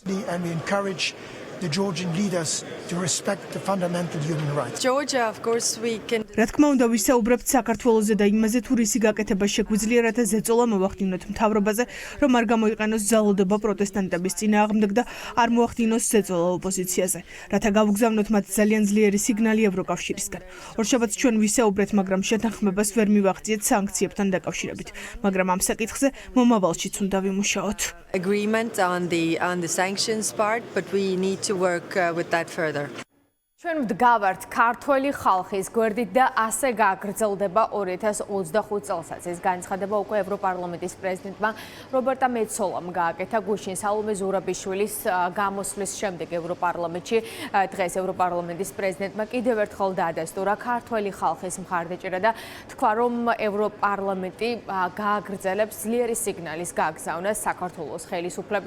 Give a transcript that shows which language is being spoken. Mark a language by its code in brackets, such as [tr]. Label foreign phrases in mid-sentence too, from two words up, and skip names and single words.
[ka] რა თქმა უნდა, ვისაუბრებთ საქართველოზე და იმაზე, თუ რისი გაკეთება შეგვიძლია, რათა ზეწოლა მოვახდინოთ მთავრობაზე, რომ არ გამოიყენოს ძალადობა პროტესტანტების წინააღმდეგ და არ მოახდინოს ზეწოლა ოპოზიციაზე, რათა გავგზავნოთ მათ ძალიან ძლიერი სიგნალი ევროკავშირისგან. ორშაბათს ჩვენ ვისაუბრეთ, მაგრამ შეთანხმებას ვერ მივაღწიეთ სანქციებთან დაკავშირებით, მაგრამ ამ საკითხზე მომავალშიც უნდა ვიმუშაოთ. [en] Agreement on the sanctions part, but we need to work with that further. [ka] ჩვენ ვდგავართ ქართველი ხალხის გვერდით და ასე გაგრძელდება 2025 წელსაც. ეს განცხადება უკვე ევროპარლამენტის პრეზიდენტმა რობერტა მეცოლამ გააკეთა გუშინ სალომე ზურაბიშვილის გამოსვლის შემდეგ ევროპარლამენტში. დღეს ევროპარლამენტის პრეზიდენტმა კიდევ ერთხელ დაადასტურა ქართველი ხალხის მხარდაჭერა და თქვა, რომ ევროპარლამენტი გააგრძელებს ძლიერი სიგნალის გაგზავნას საქართველოს ხელისუფლებისთვის.